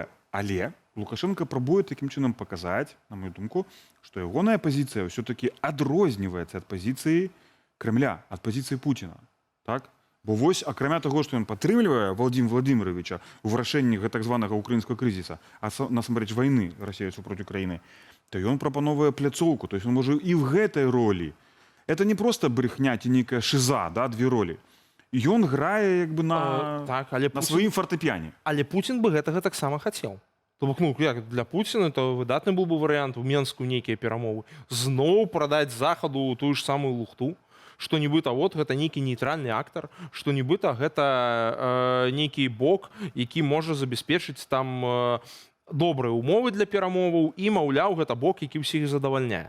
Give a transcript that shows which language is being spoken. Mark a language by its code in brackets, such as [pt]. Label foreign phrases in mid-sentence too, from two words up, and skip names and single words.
[be] Але Лукашенко пробуе таким чынам паказаць, на мою думку, што ягоная пазіцыя ўсё-такі адрозніваецца ад пазіцыі Кремля, ад пазіцыі Пуціна. Так? Бо вось, акрамя таго, што ён падтрымлівае Владимира Владимировича ў вырашэнні так званага украінскага крызіса, а насамрэч вайны Расіі супроць Украіны, то ён прапановвае пляцоўку, [ru] то есть он [be] можа і в гэтай ролі. [ru] Это не просто брехня [be] ці нейкая [ru] шиза, да, две ролі. [be] Ён грае як бы на сваім фартэпіяне. Але Пуцін бы гэтага таксама хацеў. То бок, ну, як для Пуціна, то выдатны быў бы варыянт у Менску нейкія перамовы. Зноў прадаць Захаду тую ж самую лухту, што нібыта вот гэта нейкі нейтральны актар, што нібыта гэта нейкі бок, які можа забяспечыць там добрыя умовы для перамоваў і, маўляў, гэта бок, які ўсіх задавальняе.